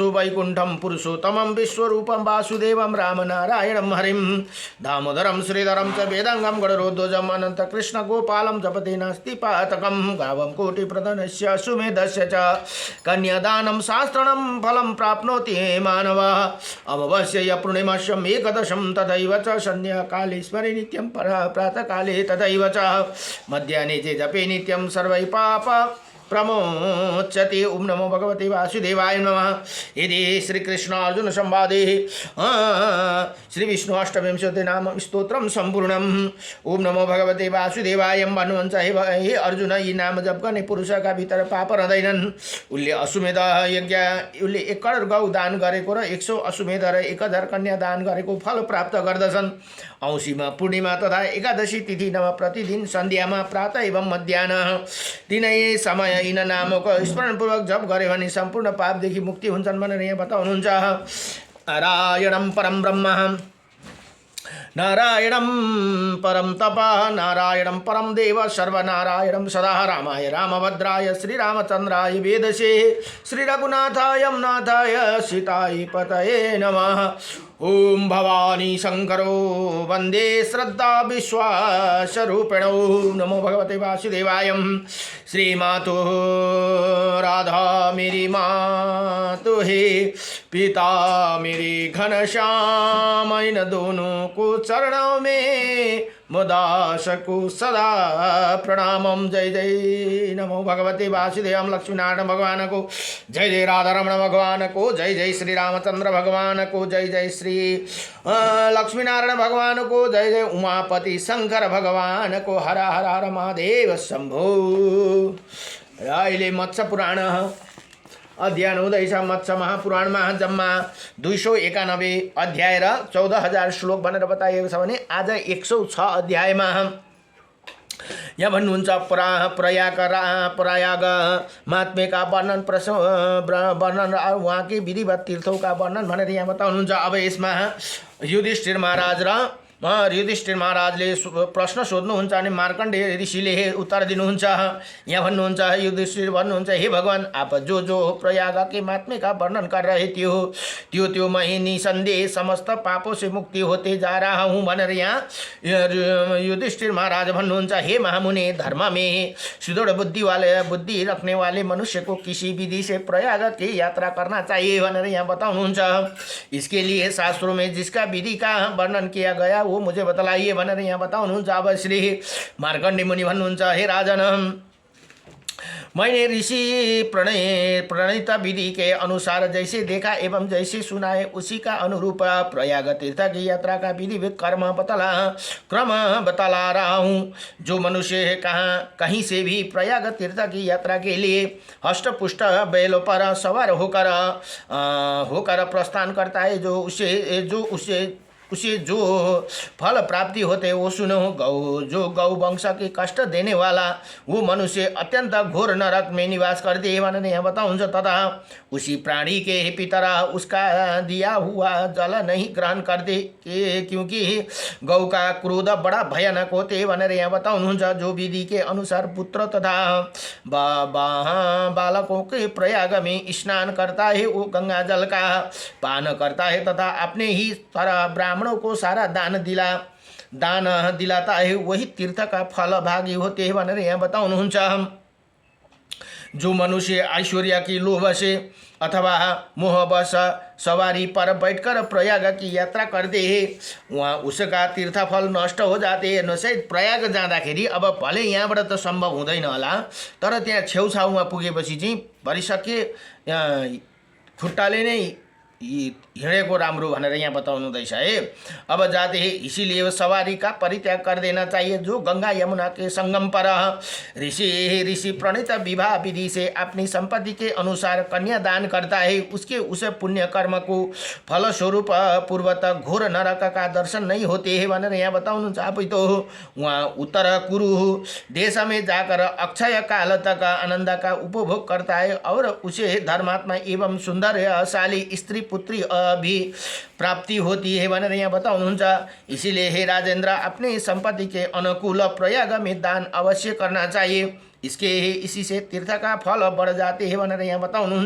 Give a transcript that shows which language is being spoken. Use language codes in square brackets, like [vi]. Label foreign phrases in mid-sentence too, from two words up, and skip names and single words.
[sa] वैकुण्ठं पुरुषोत्तमं विश्वरूपं वासुदेवं रामनारायणं हरिं दामोदरं श्रीधरं च वेदांगं गणरोध्वजम् अनन्तकृष्ण गोपालं जपते नास्ति पातकं गावं कोटिप्रधनस्य सुमेधस्य च कन्यादानं शास्त्रणं फलं प्राप्नोति मानवः अमावास्यै पूर्णिमास्यम् एकदशं तथैव च सन्ध्याकाले स्मरे नित्यं प्रातःकाले तथैव च मध्याह्ने च जपे नित्यं सर्वै पाप प्रमोच्यते। ओम नमो भगवते वासुदेवाय नमः। यदि श्री कृष्ण अर्जुन संवादे श्री विष्णु अष्टविंशति नाम स्तोत्रम संपूर्णम। ओम नमो भगवते वासुदेवाय [ne] भन्नुहुन्छ हे अर्जुन यी नाम जप गर्ने पुरुषका भित्र पाप रहँदैनन्। उसले अश्वमेध यज्ञ उसले 1 करोड गौ दान गरेको र 100 अश्वमेध र 1000 कन्या दान गरेको फल प्राप्त गर्दछन्। औँसीमा पूर्णिमा तथा एकादशी तिथिमा प्रतिदिन सन्ध्यामा प्रातः एवं मध्याह्न तिनै समय यिन नामको स्मरणपूर्वक जप गरे भने सम्पूर्ण पापदेखि मुक्ति हुन्छन् भनेर यहाँ बताउनुहुन्छ। [sa] नारायणं परम ब्रह्म नारायणं परम तप नारायणं परम देव सर्वनारायणं सदा रामाय रामभद्राय श्रीरामचन्द्राय वेदसे श्रीरघुनाथाय नाथाय सीताय पतये नमः। ओम भवानी शंकरो वंदे श्रद्धा विश्वासरूपिणो नमो भगवते वासुदेवाय। [hi] श्री मातो राधा मेरी मातो है पिता मेरे घनश्याम इन दोनों को चरणों में मुदास को सदा प्रणामम। जय जय नमो भगवते वासुदेव लक्ष्मीनारायण भगवान को जय जय राधा रमण भगवान को जय जय श्री रामचंद्र भगवान को जय जय श्री लक्ष्मीनारायण भगवान को जय जय उमापति शंकर भगवान को हर हर हर महादेव शंभो। [ne] अहिले मत्स्य पुराण अध्ययन हुँदैछ। मत्स्य महापुराणमा जम्मा 291 अध्याय र 14,000 श्लोक भनेर बताइएको छ भने आज 106 अध्यायमा यहाँ भन्नुहुन्छ प्रयाग महात्म्यका वर्णन वर्णन उहाँकै विधिवत तीर्थौका वर्णन भनेर यहाँ बताउनुहुन्छ। अब यसमा युधिष्ठिर महाराजले प्रश्न सोध्नुहुन्छ अनि मार्कण्डेय ऋषिले उत्तर दिनुहुन्छ। यहाँ भन्नुहुन्छ युधिष्ठिर भन्नुहुन्छ [hi] हे भगवान आप जो जो प्रयाग के महात्म्य का वर्णन कर रहे त्यो मैं निसंदेह समस्त पापों से मुक्ति होते जा रहा हूँ [ne] भनेर यहाँ युधिष्ठिर महाराज भन्नुहुन्छ [hi] हे महामुनि धर्म में सुदृढ़ बुद्धि रखने वाले मनुष्य को किसी विधि से प्रयाग की यात्रा करना चाहिए [ne] भनेर यहाँ बताउनुहुन्छ। [hi] इसके लिए शास्त्रों में जिसका विधि का वर्णन किया गया वो मुझे बतलाइए [ne] भनेर यहाँ बताउनुहुन्छ। अब श्री मार्कण्डेय मुनि भन्नुहुन्छ [hi] हे राजन मैंने ऋषि प्रणीत विधि के अनुसार जैसे देखा एवं जैसे सुनाए उसी का अनुरूप प्रयाग तीर्थ की यात्रा का विधि क्रम बतला रहा हूँ। जो मनुष्य कहीं से भी प्रयाग तीर्थ की यात्रा के लिए हष्टपुष्ट बैलों पर सवार होकर प्रस्थान करता है, उसे जो फल प्राप्ति होते वो सुनो। जो गौ वंश के कष्ट देने वाला वो मनुष्य अत्यंत घोर नरक में निवास करते हैं [ne] भनेर यहाँ बताउँछ। [hi] तथा उसी प्राणी के पितर उसका दिया हुआ जल नहीं ग्रहण करते, क्योंकि गौ का क्रोध बड़ा भयानक होते [ne] भनेर यहाँ बताउनुहुन्छ। [hi] जो विधि के अनुसार पुत्र तथा बालकों के प्रयाग में स्नान करता है वो गंगा जल का पान करता है तथा अपने ही तरह ब्राह्मणों को सारा दान दिलाता है, वही तीर्थ का फल भागी होते हैं [ne] भनेर यहाँ बताउनुहुन्छ। [hi] जो मनुष्य ऐश्वर्य की लोभ से अथवा मोहवश सवारी पर बैठकर प्रयाग की यात्रा करते हैं वहाँ उसका तीर्थफल नष्ट हो जाते हैं। [ne] नसै प्रयाग जाँदाखेरि अब भले यहाँबाट त सम्भव हुँदैन होला, तर त्यहाँ छेउछाउमा पुगेपछि चाहिँ भरिसके खुट्टाले नै हिँडेको राम्रो भनेर यहाँ बताउनुहुँदैछ है। [hi] अब जाते हैं इसीलिए सवारी का परित्याग कर देना चाहिए। जो गंगा यमुना के संगम पर ऋषि प्रणीत विवाह विधि से अपनी संपत्ति के अनुसार कन्या दान करता है उसके उस पुण्य कर्म को फलस्वरूप पूर्वतः घोर नरक का दर्शन नहीं होते हैं [ne] भनेर यहाँ बताउनुहुन्छ। [hi] अब तो वहाँ उत्तर कुरु देश में जाकर अक्षय काल तक आनंद का उपभोग करता है और उसे धर्मात्मा एवं सुंदरशाली स्त्री पुत्री भी प्राप्ति होती है [ne] भनेर यहाँ बताउनुहुन्छ। [hi] इसीलिए हे राजेंद्र अपने संपत्ति के अनुकूल प्रयाग में दान अवश्य करना चाहिए, इसी से तीर्थ का फल बढ़ जाते हैं [ne] भनेर यहाँ बताउनुहुन्छ।